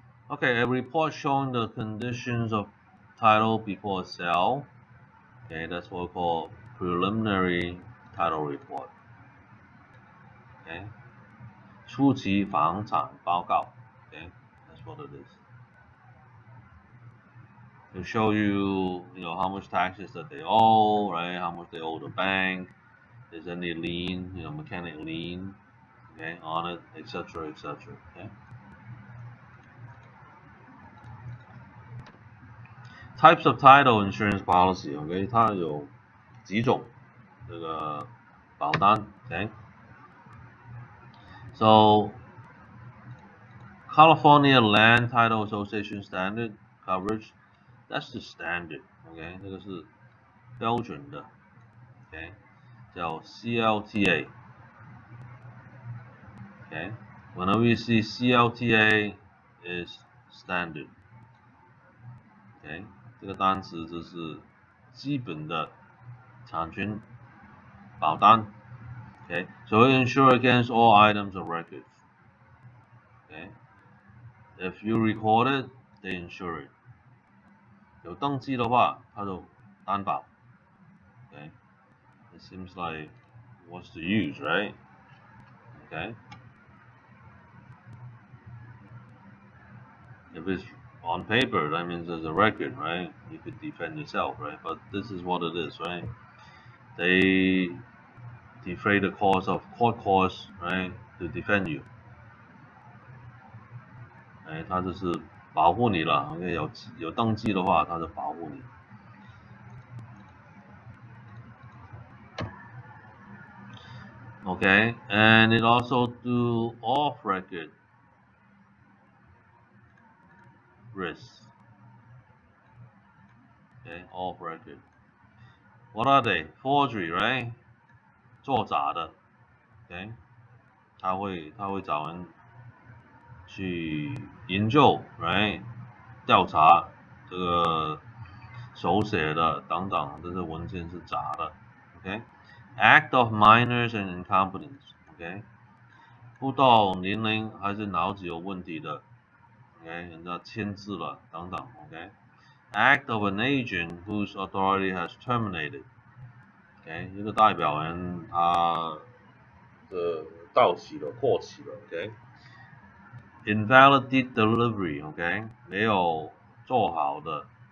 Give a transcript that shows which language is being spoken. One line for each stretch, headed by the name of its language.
English: Okay, a report showing the conditions of title before sale. Okay, that's what we call preliminary title report.
Chinese: Okay, 初期房产报告.
English: Okay, that's what it is. To show you, how much taxes that they owe, right? How much they owe the bank. Is any lien, mechanic lien, okay, on it, etc., etc. Okay. Types of title insurance policy, okay?
Chinese: 它有几种这个保单 ，okay?
English: So California Land Title Association Standard Coverage, that's the standard, okay?
Chinese: 这个是标准的 ，okay? 叫 CLTA, okay?
English: Whenever you see CLTA is standard, okay?
Chinese: 这个单词就是基本的产权保单 ，okay?
English: So it insure against all items of record, okay? If you record it, they insure it.
Chinese: 有登记的话，它就担保。
English: Okay, it seems like what's the use, right? Okay. If it's on paper, that means there's a record, right? You could defend yourself, right? But this is what it is, right? They defray the cost of court costs, right, to defend you.
Chinese: 它就是保护你了。 OK， 有登记的话，它就保护你。
English: Okay, and it also do off-record risks. Okay, off-record. What are they? Forgery, right?
Chinese: 作假的 ，OK， 他会找人去研究 ，right？调查这个手写的等等，这些文件是假的 ，OK？
English: Act of minors and incompetence,
Chinese: OK？不到年龄还是脑子有问题的 ，OK？人家签字了等等 ，OK？
English: Act of an agent whose authority has terminated.
Chinese: OK， 一个代表人他的到期了、过期了 ，OK。
English: Invalid delivery，
Chinese: OK， 没有做好的